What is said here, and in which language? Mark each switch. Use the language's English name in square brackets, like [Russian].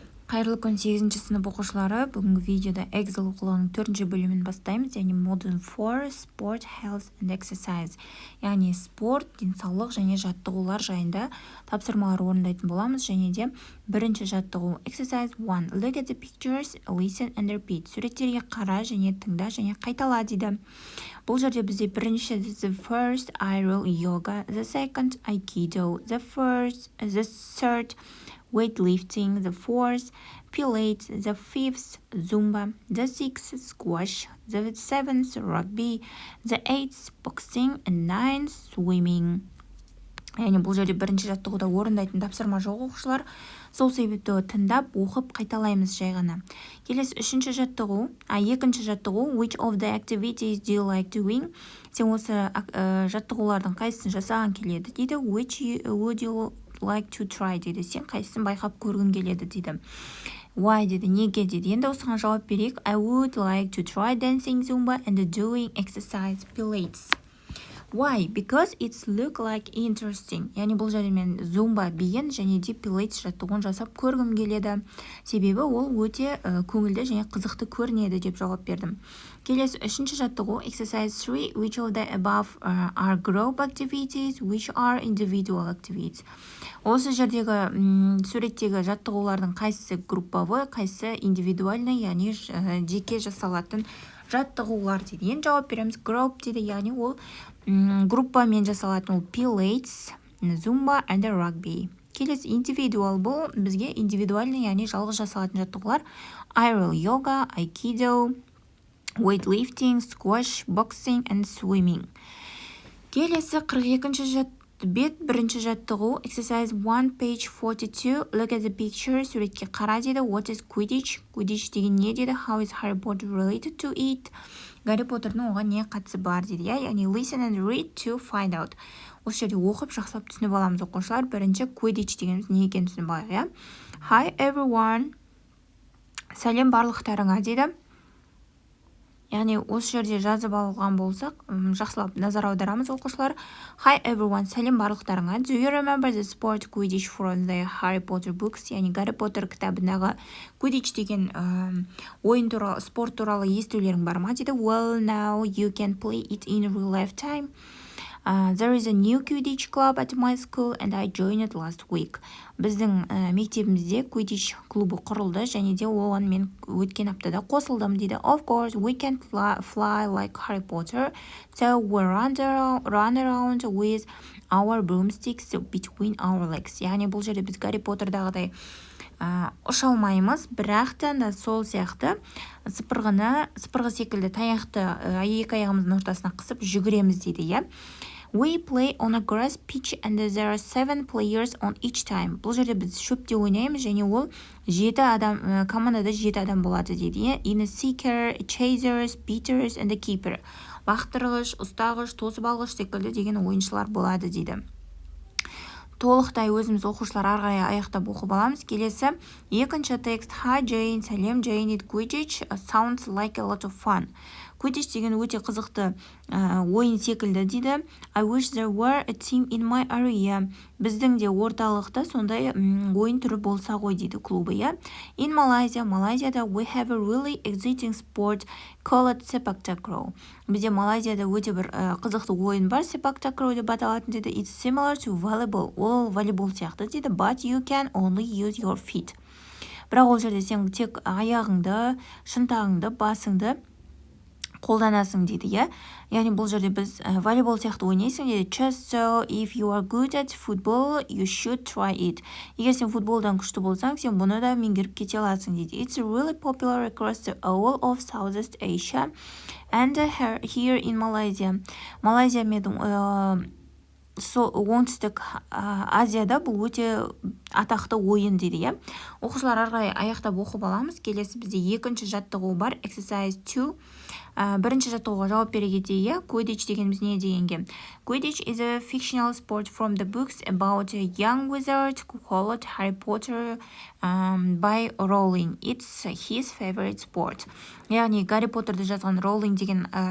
[Kazakh] Қайырлы күн 8-ші сынып оқушылары. Бүгінгі видеода Эксел оқулығының 4-ші бөлімін бастаймыз, яғни [English] Module 4 Sport, Health and Exercise. [Kazakh] Яғни спорт, денсаулық және жаттығулар жайында тапсырмалар орындайтын боламыз, және де бірінші жаттығу Exercise 1. [English] Look at the pictures, listen and repeat. [Kazakh] Суреттерге қара және тыңда және қайтала дейді. Бұл жерде бізде бірінші [English] the first aerial yoga, the second aikido, the third weightlifting, the fourth Pilates, the fifth Zumba, the sixth squash, the seventh rugby, the eighth boxing, and ninth swimming. [Kazakh] Яғни бұл жерде бірінші жаттығуда орындайтын тапсырма жоқ оқушылар. Сол себепті тыңдап, оқып қайталаймыз жай ғана. Келесі екінші жаттығу [English] which of the activities do you like doing? [Kazakh] Сен осы жаттығулардың қайсысын жасаған келеді дейді. [English] Which would you like to try дейді. [Kazakh] Сен қайсысын байқап көргің келеді дейді. Why дейді, неге дейді. Енді осыған жауап берейік. [English] I would like to try dancing Zumba and doing exercise Pilates. Why? Because it's look like interesting. [Kazakh] Яғни бұл жерде мен Zumba биін және де Pilates жаттығуын жасап көргім келеді. Себебі ол өте көңілді және қызықты көрінеді деп жауап бердім. Келесі үшінші жаттығу Exercise 3. [English] Which of the above are group activities, which are individual activities? [Kazakh] Осы жердегі суреттегі жаттығулардың қайсысы групповы, қайсысы индивидуальный, яғни жеке жасалатын жаттығулар дейді. Енді жауап береміз. Group дейді, яғни ол группамен жасалатын ол Pilates, Zumba and rugby. Келесі individual бұл бізге индивидуальный, яғни жалғыз жасалатын жаттығулар. [English] Aerial yoga, aikido, weightlifting, squash, boxing and swimming. [Kazakh] Келесі 42-ші бірінші жаттығу Exercise 1 page 42. [English] Look at the picture. [Kazakh] Суретке қара дейді. [English] What is Quidditch? [Kazakh] Quidditch деген не дейді? [English] How is Harry Potter related to it? [Kazakh] Гарри Поттердің оған не қатысы бар дейді. [English] Яғни listen and read to find out. [Kazakh] Осы жерде оқып жақсылап түсініп аламыз оқушылар. Бірінші Quidditch дегеніміз не екенін түсініп алайық. [English] Hi everyone. [Kazakh] Сәлем барлықтарыңа дейді. Яғни осы жерде жазып алған болсақ, жақсылап назар аударамыз оқушылар. [English] Hi everyone, [Kazakh] сәлем барлықтарыңа. [English] Do you remember the sport Quidditch from the Harry Potter books? [Kazakh] Яғни Гарри Поттер кітабындағы Quidditch деген ойын туралы, спорт туралы естулерің бар ма дейді. [English] Well, now you can play it in real life time. There is a new Quidditch club at my school and I joined it last week. [Kazakh] Біздің мектебімізде Quidditch клубы құрылды және де оған мен өткен аптада қосылдым дейді. [English] Of course, we can't fly like Harry Potter, so we run around with our broomsticks between our legs. [Kazakh] Яғни бұл жерде біз Гарри Поттердағыдай ұша алмаймыз, бірақ та сол сияқты сыпырғы секілді таяқты екі аяғымыздың ортасына қысып жүгіреміз дейді, иә. [English] We play on a grass pitch and there are 7 players on each time. [Kazakh] Бұл жерде біз шөпте ойнаймыз және ол командада 7 адам болады дейді. [English] In a seeker, chasers, beaters and a keeper. [Kazakh] Бақтырғыш, ұстағыш, тосып алғыш секілді деген ойыншылар болады дейді. Толықтай өзіміз оқушылар арғая аяқтап оқып аламыз. Келесі екінші текст. [English] Hi Jane, сәлем Jane, it Quidditch sounds like a lot of fun. [Kazakh] Quidditch деген өте қызықты ойын секілді дейді. [English] I wish there were a team in my area. [Kazakh] Біздің де орталықта сондай ойын түрі болса ғой дейді клубы, иә. [English] In Malaysiada we have a really exciting sport called sepak takraw. [Kazakh] Бізде Малайзияда өте бір қызықты ойын бар, sepak takraw деп аталатын дейді. [English] It's similar to volleyball. [Kazakh] Ол волейбол сияқты дейді. [English] But you can only use your feet. [Kazakh] Бірақ ол жерде сен тек аяғыңды, шынтағыңды, басыңды қолданасың дейді, иә. Яғни бұл жерде біз волейбол сияқты ойнайсың дейді. [English] Just so if you are good at football, you should try it. [Kazakh] Егер сен футболдан күшті болсаң, сен бұны да меңгеріп кете аласың дейді. [English] It's really popular across the whole of Southeast Asia and here in Malaysia. [Kazakh] Малайзия мен оңтүстік Азияда бұл өте атақты ойын дейді, иә. Оқушылар арғай аяқтап оқып аламыз. Келесі бізде екінші жаттығу бар, Exercise 2. Бірінші жаттығуға жауап бере кетейік, иә. Quidditch дегеніміз не дегенге? [English] Quidditch is a fictional sport from the books about a young wizard called Harry Potter by Rowling. It's his favorite sport. [Kazakh] Яғни Гарри Поттерді жазған Rowling деген